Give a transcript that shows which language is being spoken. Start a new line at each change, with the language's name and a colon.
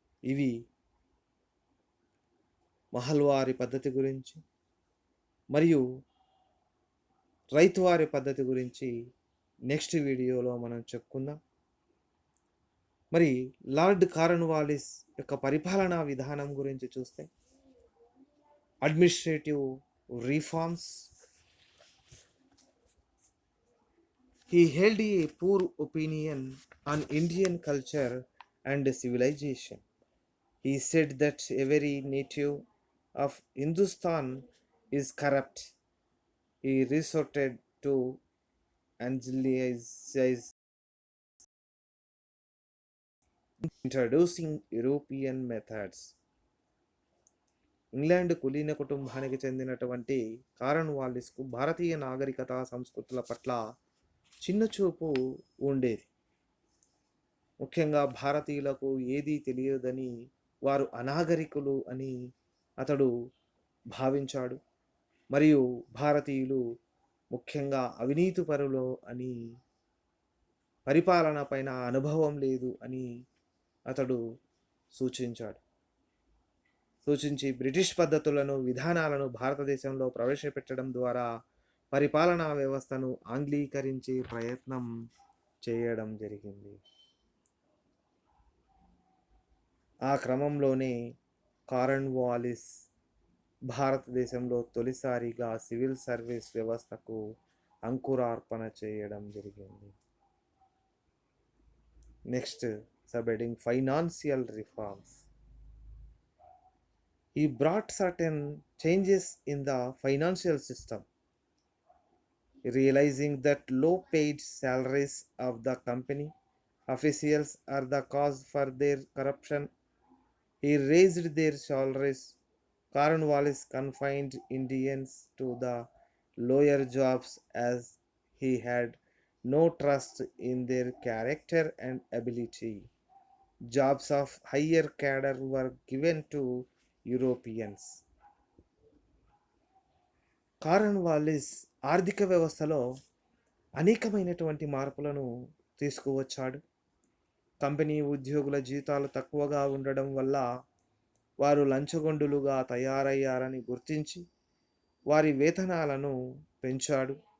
Telugu: ఇవి మహల్వారీ పద్ధతి గురించి మరియు రైతువారి పద్ధతి గురించి నెక్స్ట్ వీడియోలో మనం చెప్పుకుందాం. మరి లార్డ్ కార్న్వాలిస్ యొక్క పరిపాలనా విధానం గురించి చూస్తే, administrative reforms.
English: He held a poor opinion on Indian culture and civilization. He said that every native of Hindustan is corrupt. He resorted to Anglicize, introducing European methods.
Telugu: England కులీన కుటుంబానికి చెందినటువంటి కార్న్వాలిస్కు భారతీయ నాగరికత, సంస్కృతుల పట్ల చిన్నచూపు ఉండేది. ముఖ్యంగా భారతీయులకు ఏదీ తెలియదని, వారు అనాగరికులు అని అతడు భావించాడు. మరియు భారతీయులు ముఖ్యంగా అవినీతిపరులు అని, పరిపాలన పైన అనుభవం లేదు అని అతడు సూచించి బ్రిటిష్ పద్ధతులను, విధానాలను భారతదేశంలో ప్రవేశపెట్టడం ద్వారా పరిపాలనా వ్యవస్థను ఆంగ్లీకరించే ప్రయత్నం చేయడం జరిగింది. ఆ క్రమంలోనే కార్న్వాలిస్ భారతదేశంలో తొలిసారిగా సివిల్ సర్వీస్ వ్యవస్థకు అంకురార్పణ చేయడం జరిగింది.
English: Next subheading financial reforms. He brought certain changes in the financial system, realizing that low paid salaries of the company officials are the cause for their corruption. He raised their salaries. Cornwallis confined Indians to the lower jobs as he had no trust in their character and ability. Jobs of higher cadre were given to Europeans.
Telugu: కారన్ Wallis ఆర్థిక వ్యవస్థలో అనేకమైనటువంటి మార్పులను తీసుకువచ్చాడు. Company ఉద్యోగుల జీతాలు తక్కువగా ఉండడం వల్ల వారు లంచగొండులుగా తయారయ్యారని గుర్తించి వారి వేతనాలను పెంచాడు.